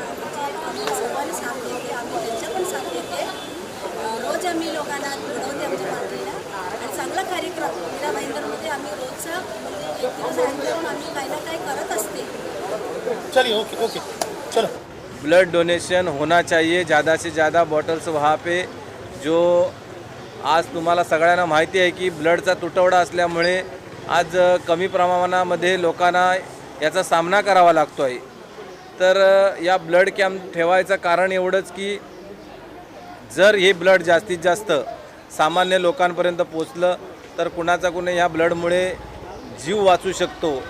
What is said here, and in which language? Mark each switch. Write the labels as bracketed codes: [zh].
[mr] आम्हाला सर्वांनी साथ देते, आम्ही त्यांच्या पण साथ देते. रोज आम्ही लोकांना बोलवते आमच्या पार्टीला. आणि चांगला कार्यक्रम मीरा भाईंदरमध्ये आम्ही रोजचा म्हणजे एक दिवस ॲड करून आम्ही काही ना काही करत असते. [hi] चलिए ओके ओके चलो. ब्लड डोनेशन होना चाहिए, ज़्यादा से ज़्यादा बॉटल्स वहाँ पे. [mr] जो आज तुम्हाला सगळ्यांना माहिती आहे की ब्लडचा तुटवडा असल्यामुळे आज कमी प्रमाणामध्ये लोकांना याचा सामना करावा लागतो आहे. तर या ब्लड कॅम्प ठेवायचं कारण एवढंच की जर हे ब्लड जास्तीत जास्त सामान्य लोकांपर्यंत पोचलं तर कुणाचा कुणी ह्या ब्लडमुळे जीव वाचू शकतो.